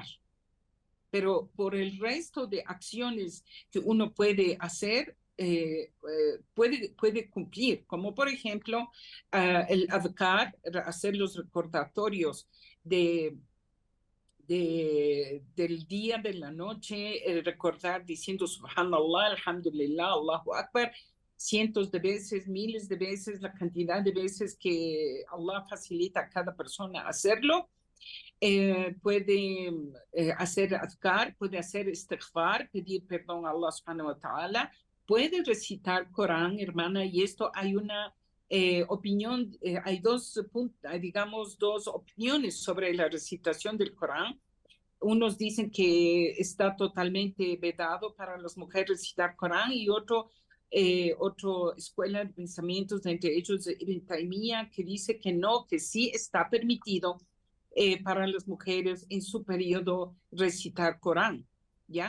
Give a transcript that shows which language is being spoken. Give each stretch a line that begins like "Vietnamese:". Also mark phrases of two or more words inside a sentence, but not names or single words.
Spanish: Pero por el resto de acciones que uno puede hacer, puede cumplir, como por ejemplo el adhkar, hacer los recordatorios del día, de la noche, recordar diciendo
Arabic: سبحان الله، الحمد لله، الله أكبر,
Spanish: cientos de veces, miles de veces, la cantidad de veces que Allah facilita a cada persona hacerlo. Puede hacer adhkar, puede hacer istighfar, pedir perdón a Allah
Arabic: سبحانه وتعالى,
Spanish: puede recitar Corán, hermana, y esto hay una opinión, hay digamos, dos opiniones sobre la recitación del Corán. Unos dicen que está totalmente vedado para las mujeres recitar Corán y otra escuela de pensamientos, entre ellos Ibn Taymiyyah, que dice que no, que sí está permitido para las mujeres en su periodo recitar Corán, ¿ya?